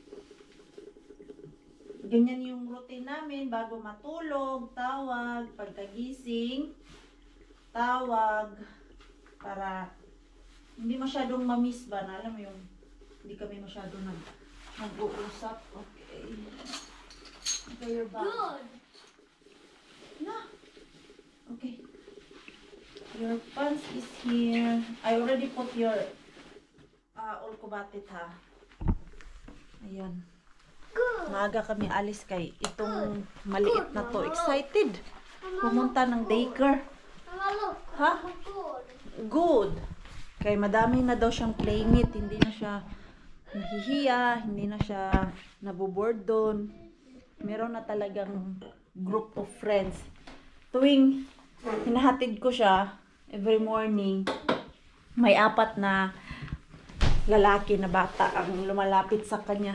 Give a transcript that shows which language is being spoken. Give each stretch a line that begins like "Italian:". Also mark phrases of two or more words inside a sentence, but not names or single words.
Filipino: Ganyan yung routine namin bago matulog, tawag, pagkagising, tawag, para hindi masyadong mamiss ba na, alam mo yung hindi kami masyadong nag-uusap.
English: Okay. Okay, you're back. Good. No. Okay. Your pants is here. I already put your ulkubatit ha. Ayan. Good.
Filipino: Maaga kami alis kay itong maliit na to. Excited. Pumunta ng daycare.
English: Mama, look. Ha? Good. Good.
Filipino: Kay madami na daw siyang playmate. Hindi na siya nahihiya. Hindi na siya naboboard doon. Meron na talagang
English: group of friends.
Filipino: Tuwing hinahatid ko siya
English: every morning,
Filipino: may 4 na lalaki na bata ang lumalapit sa kanya.